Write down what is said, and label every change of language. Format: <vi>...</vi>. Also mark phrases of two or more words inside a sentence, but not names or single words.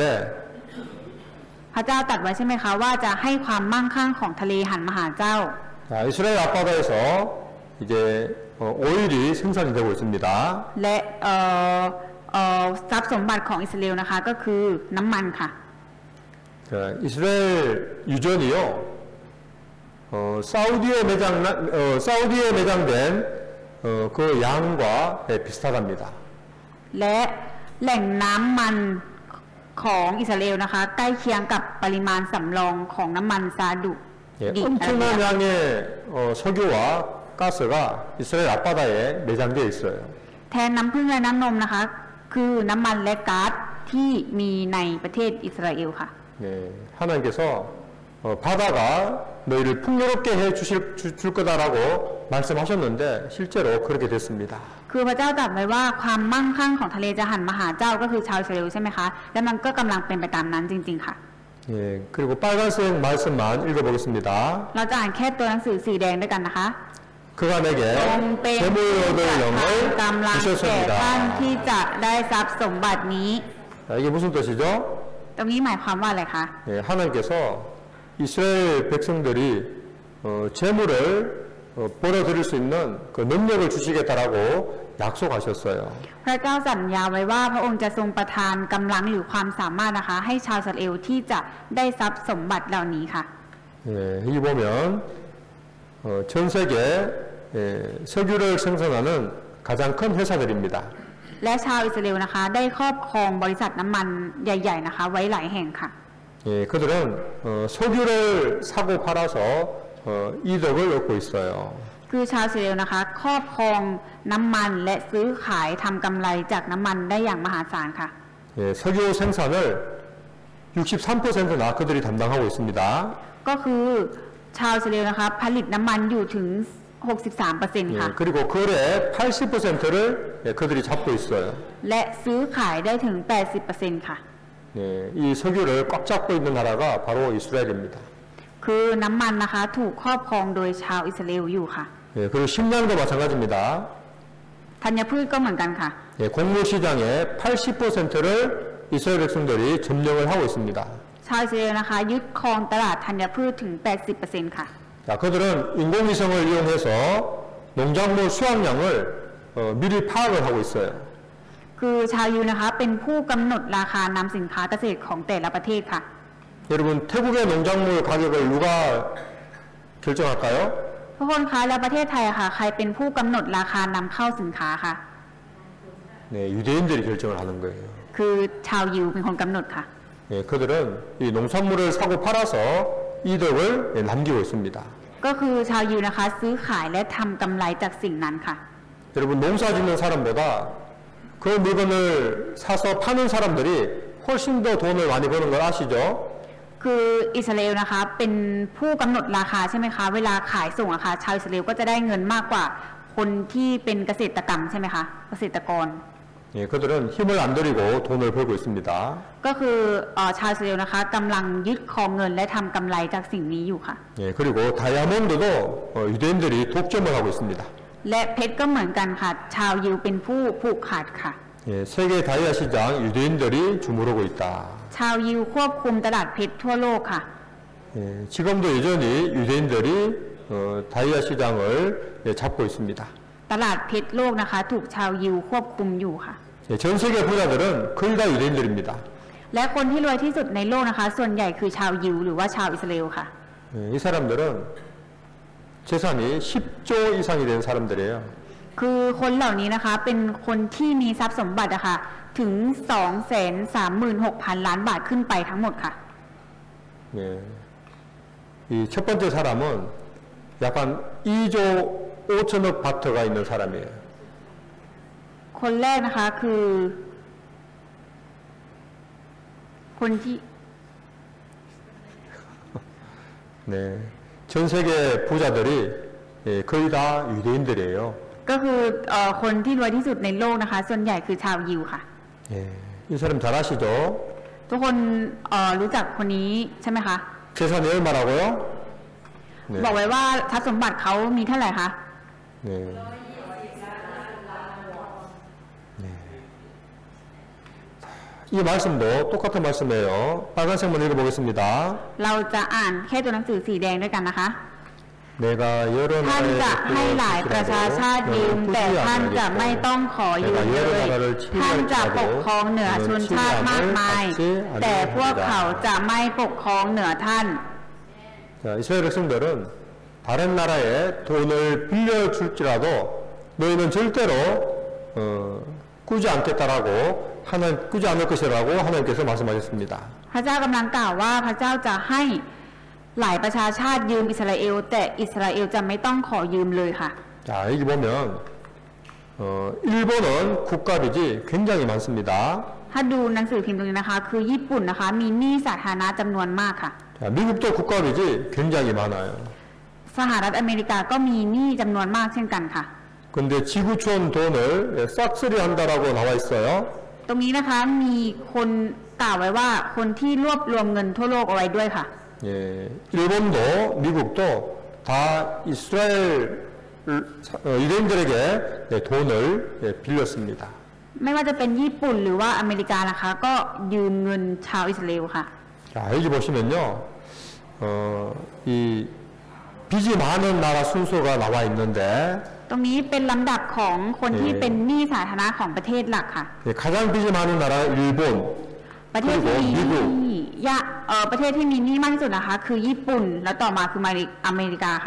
<th>พระเจ้าตรัสไว้ใช่ไหมคะว่าจะให้ความมั่งคั่งของทะเลหันมาหาเจ้า</th> <ko>자, 이스라엘 앞바다에서 이제 오일이 생산이 되고 있습니다.</ko> <th>และทรัพย์สมบัติของอิสราเอลนะคะก็คือน้ำมันค่ะ</th> <ko>자, 이스라엘 유전이요. 사우디에 매장된 그 양과 비슷하답니다.</ko> <th>และแหล่งน้ำมันของอิสราเอลนะคะใกล้เคียงกับปริมาณสำรองของน้ำมันซาดุ</th> <ko>예,</ko> <th>ดิบ</th> <ko>엄청난 양의 석유와 가스가 이스라엘 앞바다에 매장되어 있어요.</ko> <th>แทนน้ำผึ้งและน้ำนมนะคะคือน้ำมันและก๊าซที่มีในประเทศอิสราเอลค่ะ</th> <ko>예, 하나님께서 바다가 너희를 풍요롭게 줄 거다라고 말씀하셨는데 실제로 그렇게 됐습니다.</ko> <th>คือพระเจ้าตรัสไว้ว่าความมั่งคั่งของทะเลจะหันมาหาเจ้าก็คือชาวอิสราเอลใช่ไหมคะและมันก็กำลังเป็นไปตามนั้นจริงๆค่ะ</th> <ko>예, 그리고 빨간색 말씀만 읽어보겠습니다.</ko> <th>เราจะอ่านแค่ตัวหนังสือสีแดงด้วยกันนะคะ</th> <ko>그가 내게</ko> <th>จงเป็น</th> <ko>재물</ko> <th>ผู้</th> <ko>얻을</ko> <th>ประทาน</th> <ko>영을</ko> <th>กำลังแก่ท่าน</th> <ko>주셨습니다.</ko> <th>ที่จะได้ทรัพย์สมบัตินี้</th> <ko>자, 이게 무슨 뜻이죠?</ko> <th>ตรงนี้หมายความว่าอะไรคะ</th> <ko>예, 하나님께서 이스라엘 백성들이 재물을 벌어들일 수 있는 그 능력을 주시겠다라고 약속하셨어요.</ko> <th>พระเจ้าสัญญาไว้ว่าพระองค์จะทรงประทานกำลังหรือความสามารถนะคะให้ชาวอิสราเอลที่จะได้ทรัพย์สมบัติเหล่านี้ค่ะ</th> <ko>예, 여기 보면 전 세계 석유를 생산하는 가장 큰 회사들입니다.</ko> <th>และชาวอิสราเอลนะคะได้ครอบครองบริษัทน้ำมันใหญ่ๆนะคะไว้หลายแห่งค่ะ</th> <ko>예, 그들은 석유를 사고 팔아서 이득을 얻고 있어요.</ko> <th>คือชาวอิสราเอลนะคะครอบครองน้ำมันและซื้อขายทำกำไรจากน้ำมันได้อย่างมหาศาลค่ะ</th> <ko>예, 석유 생산을 63%나 그들이 담당하고 있습니다.</ko> <th>ก็คือชาวอิสราเอลนะคะผลิตน้ำมันอยู่ถึง 63% ค่ะ</th> <ko>예, 그리고 거래 80%를 그들이 잡고 있어요.</ko> <th>และซื้อขายได้ถึง 80% ค่ะ</th> <ko>예, 이 석유를 꽉 잡고 있는 나라가 바로 이스라엘입니다.</ko> <th>คือน้ำมันนะคะถูกครอบครองโดยชาวอิสราเอลอยู่ค่ะ</th> <ko>예, 그리고 식량도 마찬가지입니다.</ko> <th>ธัญพืชก็เหมือนกันค่ะ</th> <ko>예, 곡물 시장의 80%를 이스라엘 백성들이 점령을 하고 있습니다.</ko> <th>ชาวอิสราเอลนะคะยึดครองตลาดธัญพืชถึง 80% ค่ะ</th> <ko>자, 그들은 인공위성을 이용해서 농작물 수확량을 미리 파악을 하고 있어요.</ko> <th>คือชาวยูนะคะเป็นผู้กำหนดราคานำสินค้าเกษตรของแต่ละประเทศค่ะ</th> <ko>여러분, 태국의 농작물 가격을 누가 결정할까요?</ko> <th>ทุกคนคะแล้วประเทศไทยอะค่ะใครเป็นผู้กำหนดราคานำเข้าสินค้าคะ</th> <ko>네, 유대인들이 결정을 하는 거예요.</ko> <th>คือชาวยูเป็นคนกำหนดค่ะ</th> <ko>예, 그들은 이 농산물을 사고 팔아서 이득을 남기고 있습니다.</ko> <th>ก็คือชาวยูนะคะซื้อขายและทำกำไรจากสิ่งนั้นค่ะ</th> <ko>여러분, 농사 짓는 사람보다 그 물건을 사서 파는 사람들이 훨씬 더 돈을 많이 버는 걸 아시죠?</ko> <th>คืออิสราเอลนะคะเป็นผู้กำหนดราคาใช่ไหมคะเวลาขายส่งอะคะชาวอิสราเอลก็จะได้เงินมากกว่าคนที่เป็นเกษตรกรรมใช่ไหมคะเกษตรกร</th> <ko>예, 그들은 힘을 안 들이고 돈을 벌고 있습니다.</ko> <th>ก็คือชาวอิสราเอลนะคะกำลังยึดครองเงินและทำกำไรจากสิ่งนี้อยู่ค่ะ</th> <ko>예, 그리고 다이아몬드도 유대인들이 독점을 하고 있습니다.</ko> <th>และเพชรก็เหมือนกันค่ะ ชาวยิวเป็นผู้ผูกขาดค่ะ</th> <ko>예, 세계 다이아 시장 유대인들이 주무르고 있다.</ko> <th>ชาวยิวควบคุมตลาดเพชรทั่วโลกค่ะ</th> <ko>예, 지금도 여전히 유대인들이 다이아 시장을 예, 잡고 있습니다.</ko> <th>ตลาดเพชรโลกนะคะ ถูกชาวยิวควบคุมอยู่ค่ะ</th> <ko>예, 전 세계 부자들은 거의 다 유대인들입니다.</ko> <th>และคนที่รวยที่สุดในโลกนะคะ ส่วนใหญ่คือชาวยิวหรือว่าชาวอิสราเอลค่ะ</th> <ko>예, 이 사람들은 재산이 10조 이상이 된 사람들이에요.</ko> <th>คือคนเหล่านี้นะคะเป็นคนที่มีทรัพย์สมบัติอะค่ะถึง 236,000 ล้านบาทขึ้นไปทั้งหมดค่ะ</th> <ko>예, 이 첫 번째 사람은 약간 2조 5천억 바트가 있는 사람이에요.</ko> <th>คนแรกนะคะคือคนที่</th> <ko>네, 전 세계 부자들이 예, 거의 다 유대인들이에요.</ko> <th>ก็คือคนที่รวยที่สุดในโลกนะคะ ส่วนใหญ่คือชาวยิวค่ะ</th> <ko>예, 이 사람 잘 아시죠?</ko> <th>ทุกคนรู้จักคนนี้ใช่ไหมคะ</th> <ko>재산이 얼마라고요? 네, บอกไว้ว่าทรัพย์สมบัติเขามีเท่าไหร่คะ 네. 네. 이 말씀도 똑같은 말씀이에요. 빨간색만 읽어보겠습니다.</ko> <th>เราจะอ่านแค่ตัวหนังสือสีแดงด้วยกันนะคะ</th> <ko>내가 여러</ko> <th>ท่าน</th> <ko>나라의</ko> <th>จะให้หลายประชาชาติยืม แต่ท่านจะไม่ต้องขอยืมเลย ท่านจะปกครองเหนือชนชาติมากมาย แต่พวกเขาจะไม่ปกครองเหนือท่าน</th> <ko>자, 이스라엘 백성들은 다른 나라에 돈을 빌려줄지라도 너희는 절대로 꾸지 않겠다라고 꾸지 않을 것이라고 하나님께서 말씀하셨습니다.</ko> <th>พระเจ้ากำลังกล่าวว่าพระเจ้าจะให้หลายประชาชาติยืมอิสราเอลแต่อิสราเอลจะไม่ต้องขอยืมเลยค่ะ</th> <ko>자, 여기 보면 일본은 국가빚이 굉장히 많습니다.</ko> <th>ถ้าดูหนังสือพิมพ์ตรงนี้นะคะ คือญี่ปุ่นนะคะ มีหนี้สาธารณะจำนวนมากค่ะ</th> <ko>자, 미국도 국가빚이 굉장히 많아요.</ko> <th>สหรัฐอเมริกาก็มีหนี้จำนวนมากเช่นกันค่ะ</th> <ko>근데 지구촌 돈을 싹쓸이 한다라고 나와 있어요.</ko> <th>ตรงนี้นะคะมีคนกล่าวไว้ว่าคนที่รวบรวมเงินทั่วโลกเอาไว้ด้วยค่ะ</th> <ko>예, 일본도 미국도 다 이스라엘 유대인들에게 돈을 빌렸습니다.</ko> <th>ไม่ว่าจะเป็นญี่ปุ่นหรือว่าอเมริกานะคะ ก็ยืมเงินชาวอิสราเอลค่ะ</th> <ko>자, 여기 보시면요, 이 빚이 많은 나라 순서가 나와 있는데</ko> <th>ตรงนี้เป็นลำดับของคนที่เป็นหนี้สาธารณะของประเทศหลักค่ะ</th> <ko>예, 가장 빚이 많은 나라 일본,</ko> <th>ประเทศที่มีหนี้ประเทศที่มีหนี้มากที่สุดนะคะ คือญี่ปุ่นแล้วต่อมาคืออเมริกาค่ะ</th>